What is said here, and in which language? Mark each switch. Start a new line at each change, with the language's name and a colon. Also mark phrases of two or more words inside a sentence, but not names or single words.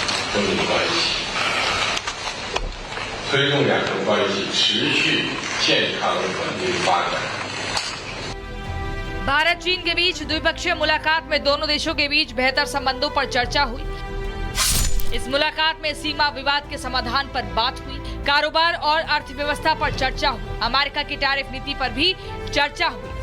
Chinese: 中美关系，推动两国关系持续健康稳定发展。
Hindi: भारत चीन के बीच द्विपक्षीय मुलाकात में दोनों देशों के बीच बेहतर संबंधों पर चर्चा हुई। इस मुलाकात में सीमा विवाद के समाधान पर बात हुई, कारोबार और अर्थव्यवस्था पर चर्चा हुई, अमेरिका की टैरिफ नीति पर भी चर्चा हुई।